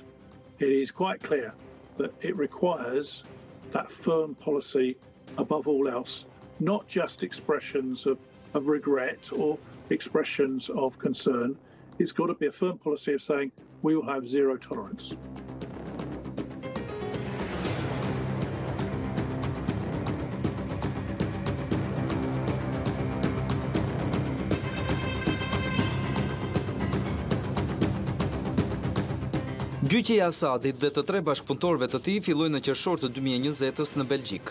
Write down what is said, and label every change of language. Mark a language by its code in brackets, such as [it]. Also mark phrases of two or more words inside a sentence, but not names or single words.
[en] It is quite clear that it requires that firm policy above all else, not just expressions of regret or expressions of concern. It's got to be a firm policy of saying we will have zero tolerance. [sq] Gjyqja e Assadit dhe të 3 bashkëpunëtorëve të tij filloi në qershor të 2020-s në Belgjik.